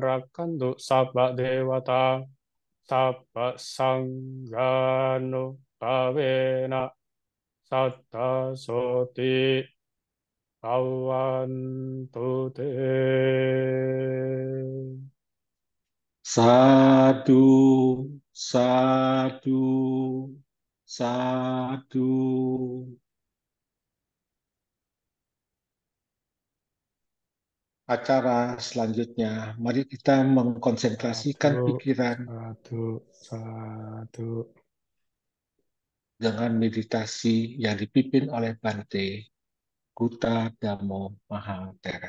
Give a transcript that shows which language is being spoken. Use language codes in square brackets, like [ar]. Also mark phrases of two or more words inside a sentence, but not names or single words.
[pi] rakantu sabba dewata sabba sanggano Tawena Satta Soti Bhavantu Te. Sadu, sadu, sadu. [id] Acara selanjutnya, mari kita mengkonsentrasikan Satu, pikiran satu, satu. dengan meditasi yang dipimpin oleh Bante Kuta Damo Mahatera.